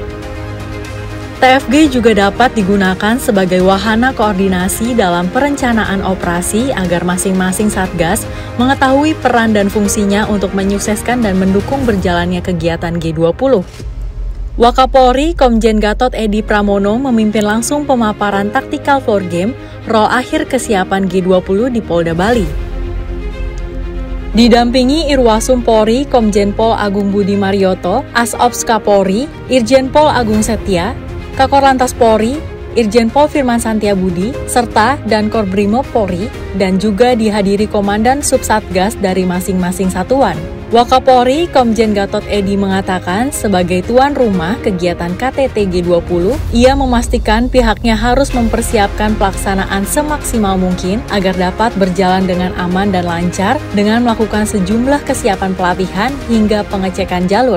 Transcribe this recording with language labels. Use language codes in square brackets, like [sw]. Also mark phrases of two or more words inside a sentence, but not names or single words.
[id] TFG juga dapat digunakan sebagai wahana koordinasi dalam perencanaan operasi agar masing-masing Satgas mengetahui peran dan fungsinya untuk menyukseskan dan mendukung berjalannya kegiatan G20. Wakapolri Komjen Gatot Edi Pramono memimpin langsung pemaparan Tactical Floor Game rol akhir kesiapan G20 di Polda Bali. Didampingi Irwasum Polri Komjen Pol Agung Budi Marioto, Asops Kapolri, Irjen Pol Agung Setia, Kakor Lantas Polri, Irjen Pol Firman Santiabudi, serta dan Korbrimob Polri, dan juga dihadiri Komandan Subsatgas dari masing-masing satuan. Wakapolri Komjen Gatot Edi mengatakan sebagai tuan rumah kegiatan KTT G20, ia memastikan pihaknya harus mempersiapkan pelaksanaan semaksimal mungkin agar dapat berjalan dengan aman dan lancar dengan melakukan sejumlah kesiapan pelatihan hingga pengecekan jalur.